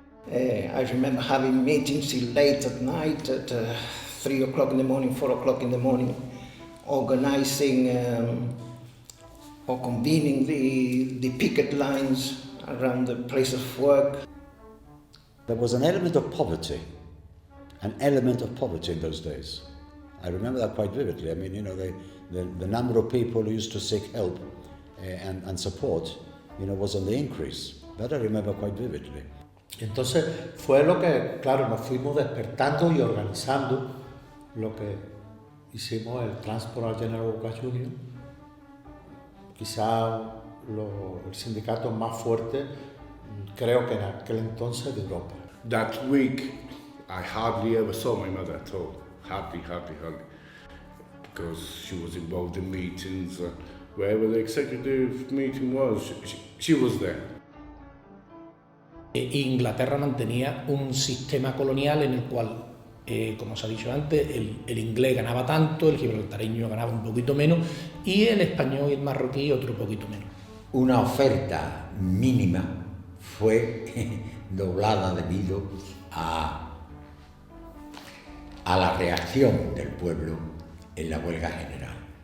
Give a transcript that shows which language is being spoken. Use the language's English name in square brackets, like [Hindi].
[English] I remember having meetings till late at night, at 3 o'clock in the morning, 4 o'clock in the morning, organizing or convening the picket lines around the place of work. There was an element of poverty in those days. I remember that quite vividly. I mean, you know, the number of people who used to seek help and support, you know, was on the increase. That I remember quite vividly. [Spanish] Entonces fue lo que, claro, nos fuimos despertando y organizando lo que hicimos el Transport General Workers Union, quizá el sindicato más fuerte, creo que en aquel entonces, de Europa. [English] That week, I hardly ever saw my mother at all. Hardly. Because she was involved in meetings. Wherever the executive meeting was, she was there. [Spanish] Inglaterra mantenía un sistema colonial en el cual, como se ha dicho antes, el inglés ganaba tanto, el gibraltareño ganaba un poquito menos y el español y el marroquí otro poquito menos. Una oferta mínima fue doblada debido a la reacción del pueblo en la huelga general.